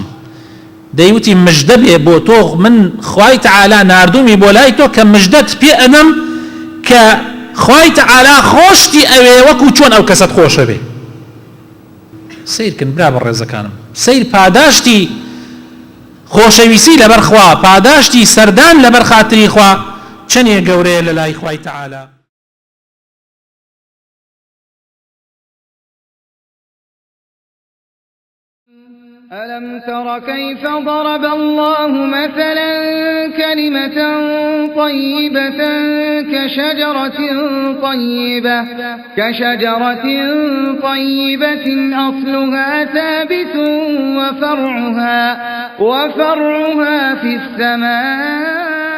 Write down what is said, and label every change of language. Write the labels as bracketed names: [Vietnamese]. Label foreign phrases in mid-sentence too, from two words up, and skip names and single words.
[Central Kurdish] دەیوتی مژدە بێ بۆ تۆ، من خوای تەعالا ناردومی بۆ لای تۆ کە مژدەت پێ ئەدەم کە خوای تەعالا خۆشتی ئەوێ وەکو چۆن ئەو کەسەت خۆشە بێ. سیرکن برا بەڕێزەکانم، سیر پاداشتی خۆشەویستی لەبەر خوا، پاداشتی سەردان لەبەر خاتری خوا چەندێ گەورەیە لە لای خوای تەعالا. [Arabic] ألم تر كيف ضرب الله مثلا كلمة طيبة كشجرة طيبة أصلها ثابت وفرعها في السماء